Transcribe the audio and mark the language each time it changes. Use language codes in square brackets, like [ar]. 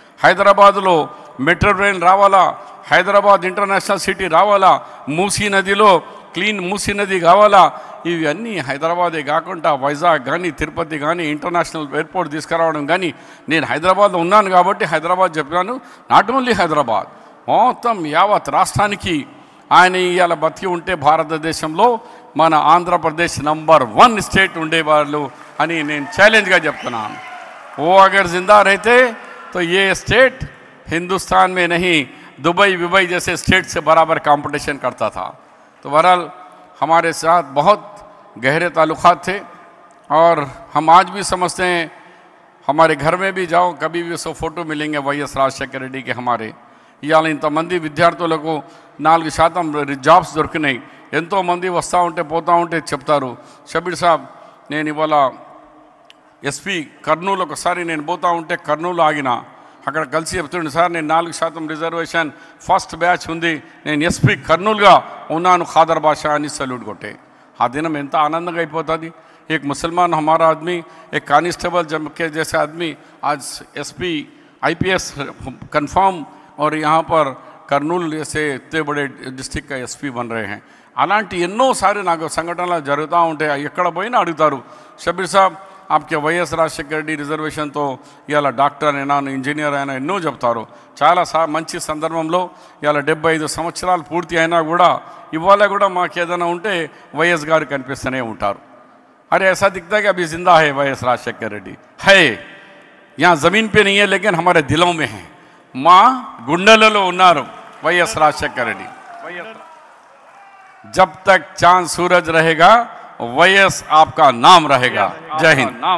[te] హైదరాబాద్లో metro train రావాలా, Hyderabad international city రావాలా, మూసీ నదిలో క్లీన్ మూసీ నది కావాలా, ఇవన్నీ హైదరాబాదే కాకుండా వైజాగ్ కానీ, తిరుపతి కానీ, ఇంటర్నేషనల్ ఎయిర్పోర్ట్ తీసుకురావడం కానీ. నేను హైదరాబాద్లో ఉన్నాను కాబట్టి హైదరాబాద్ చెప్పాను. నాట్ ఓన్లీ హైదరాబాద్, మొత్తం యావత్ రాష్ట్రానికి ఆయన ఇవాళ బతికి ఉంటే భారతదేశంలో మన ఆంధ్రప్రదేశ్ నంబర్ 1 స్టేట్ ఉండేవాళ్ళు అని నేను ఛాలెంజ్గా చెప్తున్నాను. [hi] ఓ అగర్ జిందా रहते तो ये स्टेट हिंदुस्तान में नहीं, दुबई जैसे स्टेट से बराबर कंपटीशन करता था. तो बहरहाल हमारे साथ बहुत गहरे ताल्लुकात थे और हम आज भी समझते हैं. हमारे घर में भी जाओ कभी भी सो फोटो मिलेंगे వైఎస్ రాజశేఖర రెడ్డి के. हमारे [te] ఇవాళ ఇంతమంది విద్యార్థులకు 4% జాబ్స్ దొరికినాయి. ఎంతోమంది వస్తూ ఉంటే పోతూ ఉంటే చెప్తారు, షబీర్ సాబ్ నేను ఇవాళ ఎస్పీ కర్నూలు ఒకసారి నేను పోతూ ఉంటే కర్నూలు ఆగిన, అక్కడ కలిసి చెప్తుండే, సార్ నేను 4% రిజర్వేషన్ ఫస్ట్ బ్యాచ్ ఉంది, నేను ఎస్పీ కర్నూలుగా ఉన్నాను ఖాదర్ బాషా అని సల్యూట్ కొట్టే. ఆ దినం ఎంత ఆనందంగా అయిపోతుంది. [hi] एक मुसलमान हमारा आदमी, एक कांस्टेबल के जैसे आदमी आज एसपी आईपीएस कंफर्म और यहाँ पर कर्नूल जैसे इतने बड़े डिस्ट्रिक्ट का एसपी बन रहे हैं. [te] అలాంటి ఎన్నోసారి నాకు సంఘటనలు జరుగుతూ ఉంటాయి. ఎక్కడ పోయినా అడుగుతారు, షబీర్ సాబ్ [hi] आपके [te] వైఎస్ రాజశేఖర రెడ్డి రిజర్వేషన్తో ఇవాళ డాక్టర్ అయినా, ఇంజనీర్ అయినా ఎన్నో చెప్తారు. చాలా మంచి సందర్భంలో ఇవాళ 75 సంవత్సరాలు పూర్తి అయినా కూడా ఇవాళ కూడా మాకు ఏదైనా ఉంటే వైఎస్ గారు కనిపిస్తూనే ఉంటారు. [hi] अरे ऐसा दिखता है कि अभी जिंदा है వైఎస్ రాజశేఖర్ రెడ్డి है, यहाँ ज़मीन पे नहीं है लेकिन हमारे दिलों में है। [te] माँ गुंडలలో ఉన్నారు వైఎస్ రాజశేఖర్ రెడ్డి। [hi] जब तक चांद सूरज रहेगा वैएस आपका नाम रहेगा। जय हिंद।